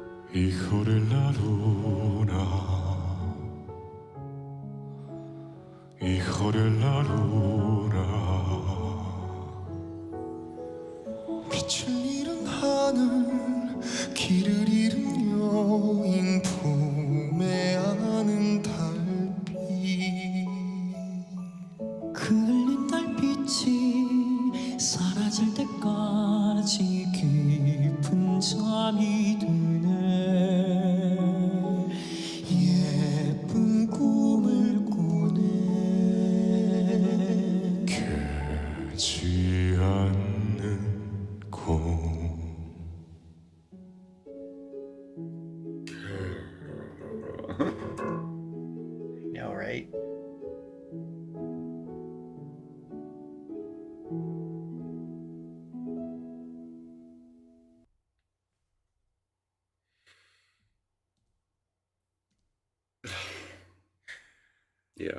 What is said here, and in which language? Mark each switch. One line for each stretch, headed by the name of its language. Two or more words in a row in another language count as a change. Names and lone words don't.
Spanish: Hijo de la luna, hijo de la luna.
Korean: 빛을 잃은 하늘, 길을 잃은 여인 품에 안은 달빛. 흘린 달빛이 사라질 때까지 깊은 잠이 드네. 예쁜 꿈을 꾸네. 깨지 않는 꿈.
English: know, right? Yeah.